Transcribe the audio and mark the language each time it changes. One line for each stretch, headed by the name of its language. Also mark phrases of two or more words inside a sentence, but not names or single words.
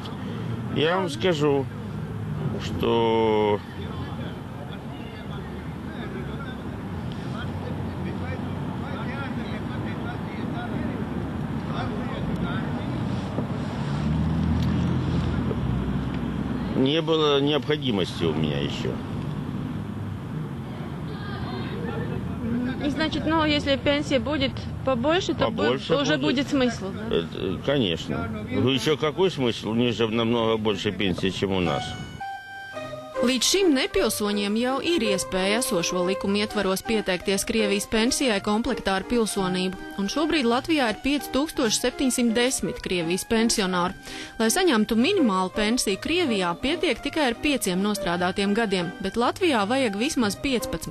Russian: Я вам скажу, что не было необходимости у меня еще. И значит, ну, если пенсия будет побольше, то уже будет смысл, да? Конечно. Ну, еще какой смысл? У них же намного больше пенсии, чем у нас.
Latvian: Līdz šim nepilsoņiem jau ir iespēja esošo likumu ietvaros pieteikties Krievijas pensijai komplektā ar pilsonību, un šobrīd Latvijā ir 5710 Krievijas pensionāru. Lai saņemtu minimālu pensiju Krievijā, pietiek tikai ar 5 nostrādātiem gadiem, bet Latvijā vajag vismaz 15.